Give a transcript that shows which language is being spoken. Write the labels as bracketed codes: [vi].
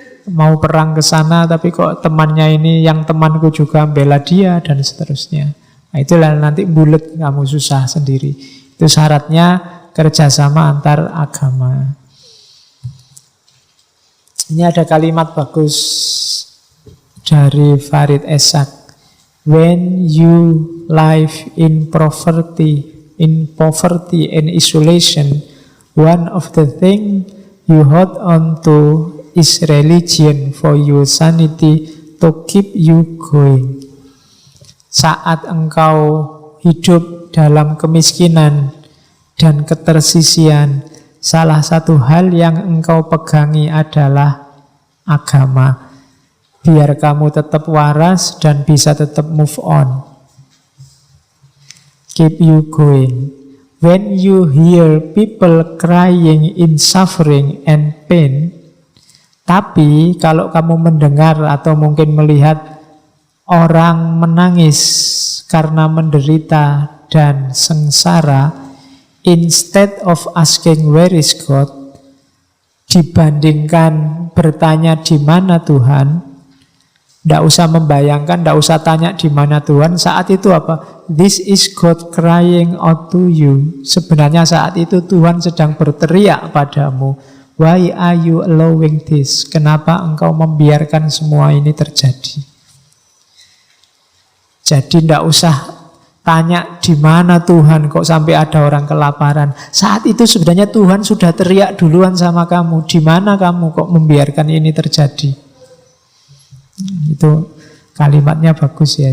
[id] Mau perang ke sana tapi kok temannya ini yang temanku juga bela dia dan seterusnya. Nah, itulah nanti bulet, kamu susah sendiri. Itu syaratnya kerjasama antar agama. Ini ada kalimat bagus dari Farid Esak. [en] When you live in poverty and isolation, one of the things you hold on to is religion for your sanity to keep you going. [id] Saat engkau hidup dalam kemiskinan dan ketersisian, salah satu hal yang engkau pegangi adalah agama. Biar kamu tetap waras dan bisa tetap move on. [en] Keep you going. When you hear people crying in suffering and pain, [id] tapi kalau kamu mendengar atau mungkin melihat orang menangis karena menderita dan sengsara, [en] instead of asking where is God, [id] dibandingkan bertanya di mana Tuhan, tidak usah membayangkan, tidak usah tanya di mana Tuhan. Saat itu apa? [en] This is God crying out to you. [id] Sebenarnya saat itu Tuhan sedang berteriak padamu. [en] Why are you allowing this? [id] Kenapa engkau membiarkan semua ini terjadi? Jadi tidak usah tanya di mana Tuhan kok sampai ada orang kelaparan. Saat itu sebenarnya Tuhan sudah teriak duluan sama kamu. Di mana kamu kok membiarkan ini terjadi? Itu kalimatnya bagus ya.